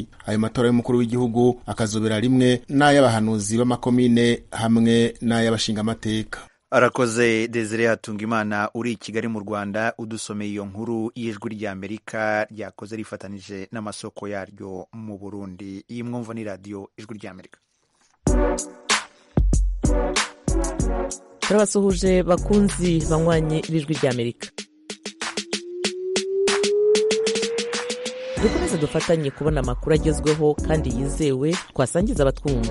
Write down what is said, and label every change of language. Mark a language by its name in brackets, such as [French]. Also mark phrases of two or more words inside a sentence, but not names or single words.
[Rundi] Ayo matora y'umukuru w'igihugu akazobera rimwe n'ay'abahanuzi b'amakomine hamwe n'ay'abashingamateka. Arakoze Desire Hatungimana uri Kigali mu Rwanda udusomeye iyo nkuru y'ijwi ry'Amerika ryakoze rifatanije n'amasoko yaryo mu Burundi. Iyi mwumva ni radio ijwi ry'Amerika. Turabasuhuje bakunzi banywanye ijwi ry'Amerika. Dukomeze dufatanye kubona amakuru agezweho kandi yizewe twasangiza abatwumva.